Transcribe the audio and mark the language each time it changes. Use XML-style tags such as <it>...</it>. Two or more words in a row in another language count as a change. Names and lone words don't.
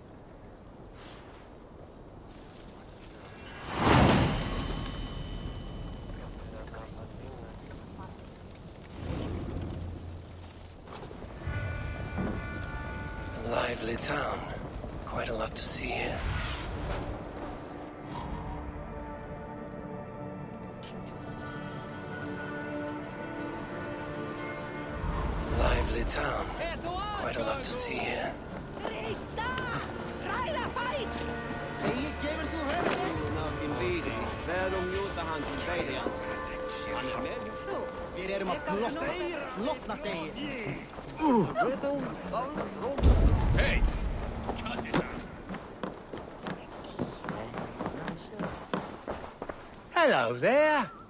<en>A lively town. Quite a lot to see here. Lively town. Quite a lot to see here.</en> <is>Við erum að blotna segi.</is> <en>Hey! Hello there.</en>